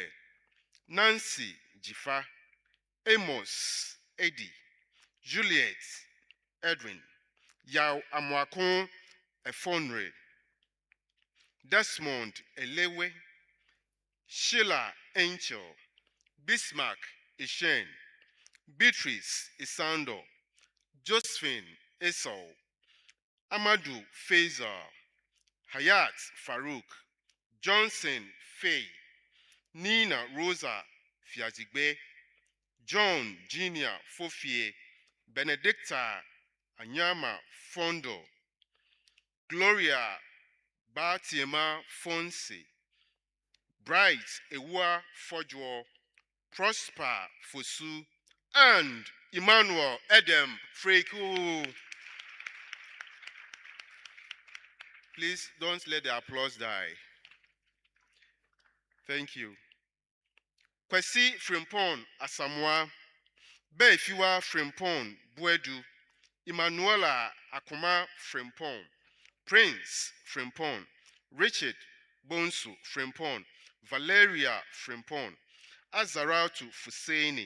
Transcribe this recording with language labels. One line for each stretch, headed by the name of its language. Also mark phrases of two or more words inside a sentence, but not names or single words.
English: Nancy Jifa, Amos Eddie, Juliet Edwin, Yao Amwakon Efonre, Desmond Elewe, Sheila Angel, Bismarck Ishen, Beatrice Isando, Josephine Esau, Amadou Faisal, Hayat Farouk, Johnson Faye, Nina Rosa Fiazigbe, John Junior Fofie, Benedicta Anyama Fondo, Gloria Batiema Fonse, Bright Ewa Fojo, Prosper Fosu, and Emmanuel Edem Freku. Please don't let the applause die. Thank you. Kwesi Frimpon Asamoah, Befiwa Frimpon Buedu, Emmanuela Akuma Frimpon, Prince Frimpon, Richard Bonsu Frimpon, Valeria Frimpon, Azaratu Fuseni,